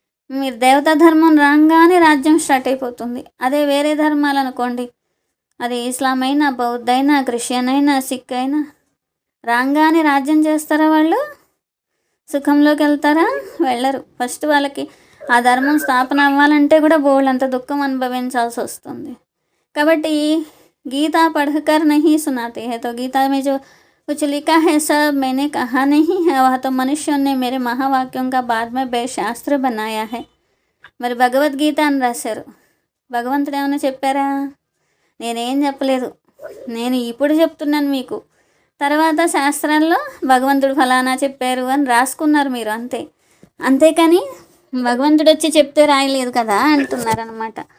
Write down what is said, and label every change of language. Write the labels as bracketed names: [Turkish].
[Telugu] మీరు దేవతా ధర్మం రాగానే రాజ్యం స్టార్ట్ అయిపోతుంది. అదే వేరే ధర్మాలు అనుకోండి, అది ఇస్లాం అయినా, బౌద్ధ అయినా, క్రిస్టియన్ అయినా, సిక్ అయినా, రాగానే రాజ్యం చేస్తారా? వాళ్ళు సుఖంలోకి వెళ్తారా? వెళ్ళరు. ఫస్ట్ వాళ్ళకి ఆ ధర్మం స్థాపన అవ్వాలంటే కూడా బోళ్ళంత దుఃఖం అనుభవించాల్సి వస్తుంది. [Hindi] కాబట్టి गीता पढ़कर नहीं सुनाते हैं, तो गीता में जो कुछ लिखा है सब मैंने कहा नहीं है, वह तो मनुष्यों ने मेरे महावाक्यों का बाद में शास्त्र बनाया है. [Telugu] మరి భగవద్గీత అని రాశారు. భగవంతుడు ఏమైనా చెప్పారా? నేనేం చెప్పలేదు, నేను ఇప్పుడు చెప్తున్నాను మీకు. తర్వాత శాస్త్రాల్లో భగవంతుడు ఫలానా చెప్పారు అని రాసుకున్నారు మీరు, అంతే. అంతేకాని భగవంతుడు వచ్చి చెప్తే రాయలేదు కదా అంటున్నారు అనమాట.